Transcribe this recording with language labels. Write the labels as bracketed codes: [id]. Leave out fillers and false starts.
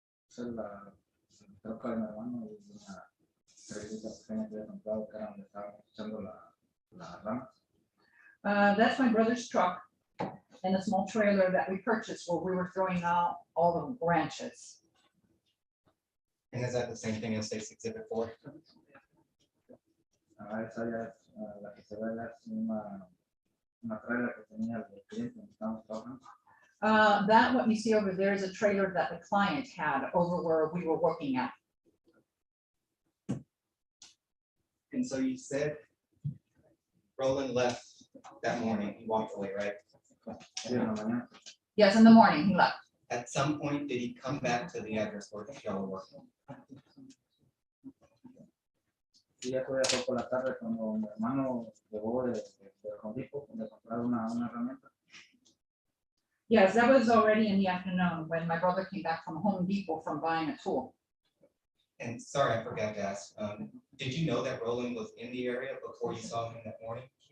[es] Esa es la troca de mi hermano y una trailerita pequeña que había comprado que era donde estábamos echando las ramas. [en] That's my brother's truck and a small trailer that we purchased where we were throwing out all the branches. And is that the same thing as State's Exhibit 4? [es] Esa ya es la que se ve, ya es una trailer que tenía el cliente donde estábamos trabajando. [en] That what you see over there is a trailer that the client had over where we were working at. And so you said Roland left that morning, he walked away, right? [es] Sí, en la mañana. [en] Yes, in the morning he left. At some point, did he come back to the address where y'all were working? [es] Y ya fue por la tarde cuando mi hermano llegó de Home Depot de comprar una herramienta. [en] Yes, that was already in the afternoon when my brother came back from Home Depot from buying a tool. And sorry, I forgot to ask, did you know that Roland was in the area before you saw him that morning?